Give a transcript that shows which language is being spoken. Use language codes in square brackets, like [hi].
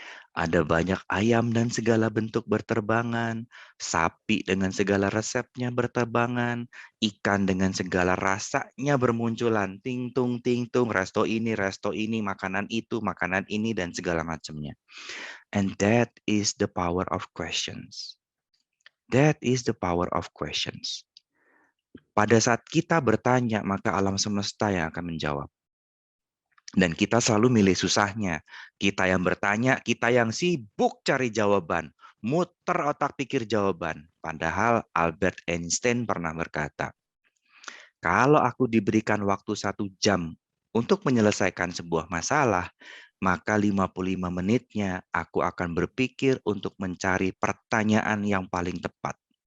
[id] Ada banyak ayam dan segala bentuk berterbangan, sapi dengan segala resepnya berterbangan, ikan dengan segala rasanya bermunculan, ting-tung, resto ini, makanan itu, makanan ini, dan segala macamnya. [en] And that is the power of questions. That is the power of questions. [id] Pada saat kita bertanya, maka alam semesta yang akan menjawab. Dan kita selalu milih susahnya. Kita yang bertanya, kita yang sibuk cari jawaban. Muter otak pikir jawaban. Padahal Albert Einstein pernah berkata, kalau aku diberikan waktu 1 jam untuk menyelesaikan sebuah masalah, maka 55 menitnya aku akan berpikir untuk mencari pertanyaan yang paling tepat.